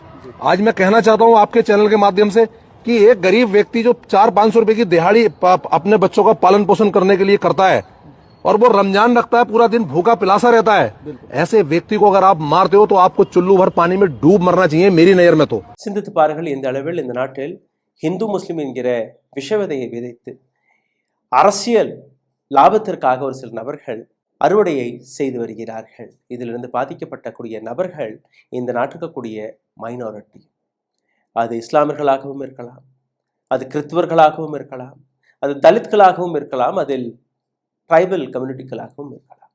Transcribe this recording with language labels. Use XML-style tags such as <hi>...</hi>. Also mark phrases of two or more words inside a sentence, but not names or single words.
<hi>आज मैं कहना चाहता हूं आपके चैनल के माध्यम से कि एक गरीब व्यक्ति जो 400-500 रुपए की दिहाड़ी अपने बच्चों का पालन पोषण करने के लिए करता है और वो रमजान रखता है, पूरा दिन भूखा पिलासा रहता है, ऐसे व्यक्ति को अगर आप मारते हो तो आपको चुल्लू भर पानी में डूब मरना चाहिए मेरी नजर में। तो</hi> <ta>சிந்தித்து பாருங்கள், இந்த அளவில் இந்த நாட்டில் ஹிந்து முஸ்லிம் என்கிற விஷவிதையை விதைத்து அரசியல் லாபத்திற்காக ஒரு சில நபர்கள் அறுவடையை செய்து வருகிறார்கள். இதிலிருந்து பாதிக்கப்படக்கூடிய நபர்கள் இந்த நாட்டுக்கு கூடிய மைனாரிட்டி. அது இஸ்லாமியர்களாகவும் இருக்கலாம், அது கிறிஸ்துவர்களாகவும் இருக்கலாம், அது தலித்களாகவும் இருக்கலாம், அதில்</ta> <en>tribal communities-ஆகவும்</en> <ta>இருக்கலாம்.</ta>